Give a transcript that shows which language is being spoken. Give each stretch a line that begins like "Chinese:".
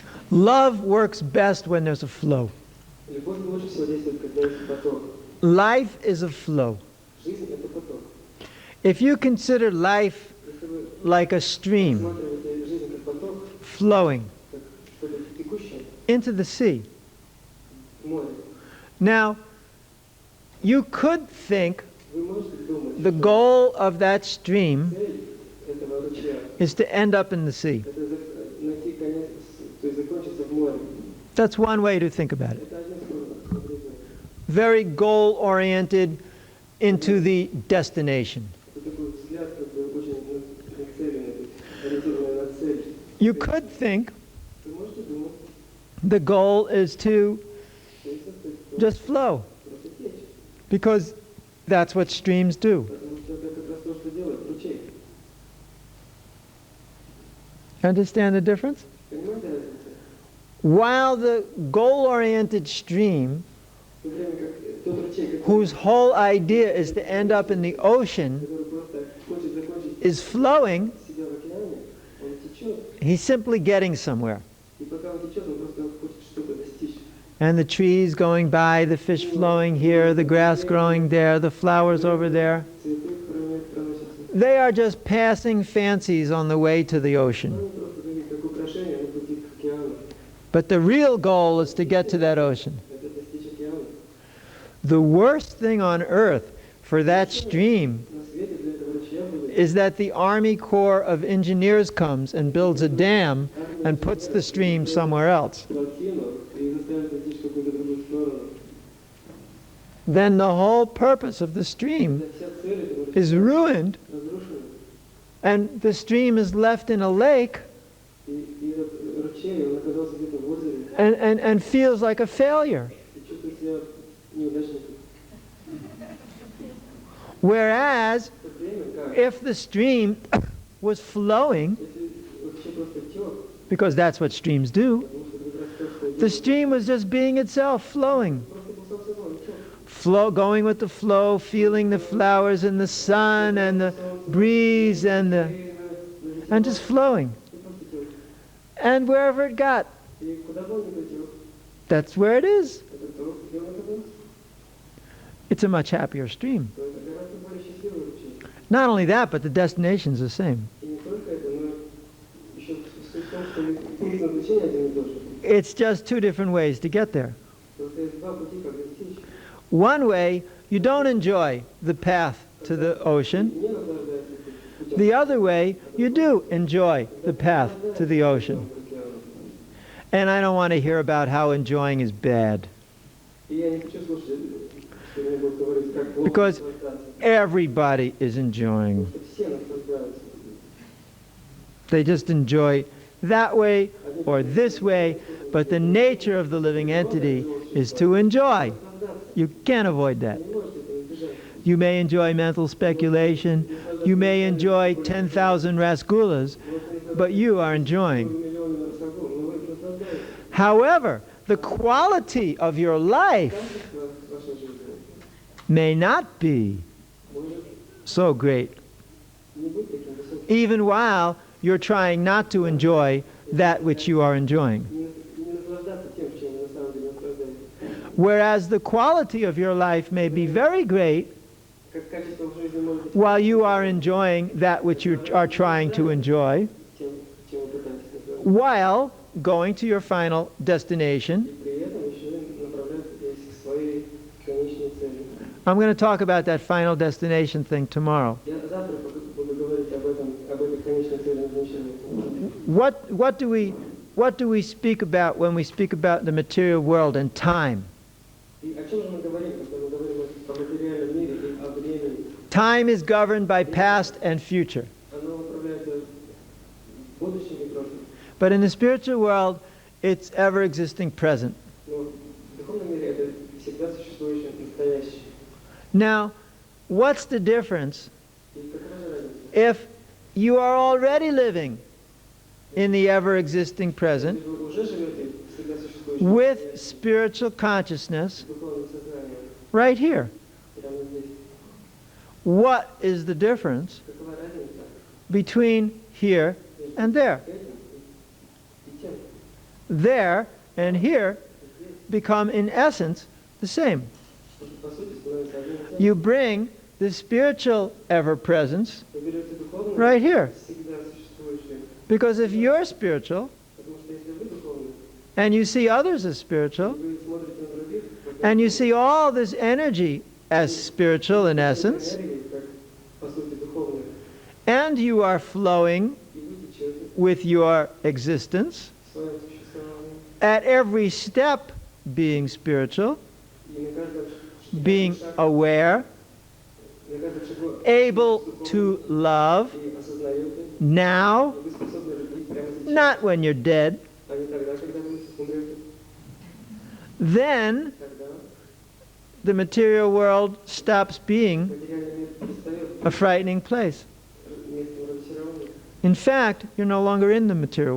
English: Love works best when there's a flow.
Russian: Любовь лучше всего действует, когда есть поток.
English: Life is a flow.
Russian: Жизнь — это поток.
English: If you consider life
Russian: Если вы
English: like a stream
Russian: рассматриваете жизнь как поток,
English: flowing
Russian: как что-то текущее,
English: into the sea,
Russian: море,
English: now you could think
Russian: вы можете думать,
English: the
Russian: что
English: goal of that stream
Russian: цель этого ручья
English: is to end up in the sea.
Russian: — это найти конец, то есть закончиться в море.
English: That's one way to think about it.
Russian: Это один способ смотреть на это.
English: Very goal-oriented into the destination.
Russian: Это такой взгляд, как бы очень нацеленный, ориентированный на цель.
English: You could think
Russian: Вы можете думать,
English: the goal is to
Russian: что есть цель,
English: just flow,
Russian: просто течь.
English: because that's what streams do.
Russian: Потому что это как раз то, что делает ручей.
English: Understand the difference?
Russian: Понимаете разницу?
English: While the goal-oriented stream,
Russian: В то время как тот ручей,
English: whose whole idea is to end up in the ocean,
Russian: который просто хочет закончить
English: is flowing,
Russian: себя в океане, он течет.
English: he's simply getting somewhere.
Russian: И пока он течет, он просто хочет что-то достичь.
English: And the trees going by, the fish flowing here, the grass growing there, the flowers over there,
Russian: Цветы проносятся.
English: they are just passing fancies on the way to the ocean.
Russian: Они просто выглядят как украшения на пути к океану.
English: But the real goal is to get to that ocean.
Russian: Это достичь океана.
English: The worst thing on earth for that stream
Russian: На свете для этого ручья было
English: is that the Army Corps of Engineers comes and builds a dam and puts the stream somewhere else.
Russian: плотину и заставит идти в какую-то другую сторону.
English: Then the whole purpose of the stream
Russian: Вся цель этого
English: is
Russian: ручья
English: ruined,
Russian: разрушена.
English: and the stream is left in a lake
Russian: И этот ручей, он оказался где-то в озере
English: and feels like a failure.
Russian: и чувствует себя неудачником.
English: Whereas,
Russian: В то время как,
English: if the stream was flowing,
Russian: если ручей просто тек,
English: because that's what streams do,
Russian: потому что это как раз то, что
English: the
Russian: делает,
English: stream was just being itself, flowing.
Russian: просто был сам собой, он тек.
English: Flow, going with the flow, feeling the flowers and the sun and the breeze and just flowing.
Russian: И просто тек.
English: And wherever it got,
Russian: И куда бы он ни потек,
English: that's where it is.
Russian: это то, где он оказался.
English: It's a much happier stream.
Russian: То это гораздо более счастливый ручей.
English: Not only that, but the destination's the same.
Russian: И не только это, но еще суть в том, что их назначение один и тот же.
English: It's just two different ways to get there.
Russian: Просто есть два пути, как достичь.
English: One way, you don't enjoy the path to the ocean.
Russian: Не наслаждается путем.
English: The other way, you do enjoy the path to the ocean. And I don't want to hear about how enjoying is bad,
Russian: И я не хочу слушать, что мне будут говорить, как плохо
English: Because-
Russian: наслаждаться.
English: everybody is enjoying.
Russian: Потому что все наслаждаются.
English: They just enjoy that way or this way, but the nature of the living entity is to enjoy. You can't avoid that.
Russian: Не можете этого избежать.
English: You may enjoy mental speculation, you may enjoy 10,000 rasgulas, but you are enjoying.
Russian: Миллионы на шагу, но вы наслаждаетесь.
English: However, the quality of your life
Russian: Качество вашей жизни
English: may not be
Russian: может
English: so great,
Russian: не быть таким высоким.
English: even while you're trying not to enjoy that which you are enjoying.
Russian: Не наслаждаться тем, чем вы на самом деле наслаждаетесь.
English: Whereas the quality of your life may be very great
Russian: Как качество в жизни может быть
English: while you are enjoying that which you are trying to enjoy,
Russian: тем, чем вы пытаетесь наслаждаться.
English: while going to your final destination.
Russian: И при этом еще направляетесь к своей конечной цели.
English: I'm going to talk about that final destination thing tomorrow.
Russian: Я завтра буду говорить об этой конечной цели назначения.
English: What do we speak about when we speak about the material world and time?
Russian: И о чем же мы говорим, когда мы говорим о материальном мире и о времени?
English: Time is governed by past and future.
Russian: Оно управляется будущим и прошлым.
English: But in the spiritual world, it's ever-existing present.
Russian: Но в духовном мире это всегда существующее настоящее.
English: Now, what's the difference
Russian: И какова же разница?
English: if you are already living in the ever-existing present
Russian: Если вы уже живете в всегда существующем
English: with
Russian: настоящем,
English: spiritual consciousness
Russian: духовном сознании,
English: right here?
Russian: прямо здесь,
English: what is the difference
Russian: Какова разница
English: between here and there?
Russian: этим и тем?
English: There and here become, in essence, the same.
Russian: По сути, становится одним и тем.
English: You bring the spiritual ever-presence
Russian: Вы берете духовное,
English: right here.
Russian: всегда существующее.
English: Because if you're spiritual,
Russian: Потому что если вы духовны,
English: and you see others as spiritual,
Russian: вы смотрите на других,
English: and you see all this energy as spiritual in essence,
Russian: энергией, как по сути духовной,
English: and you are flowing
Russian: и вы течете
English: with your existence,
Russian: в своем существовании,
English: at every step being spiritual,
Russian: и на каждом
English: being aware,
Russian: на каждом шагу
English: able to love
Russian: и осознаете,
English: now,
Russian: и вы способны любить прямо сейчас,
English: not when you're dead,
Russian: а не тогда, когда вы умрете.
English: then
Russian: Тогда
English: the material world stops being
Russian: материальный мир перестает
English: a frightening place.
Russian: быть местом разочарования.
English: In fact, you're no longer in the material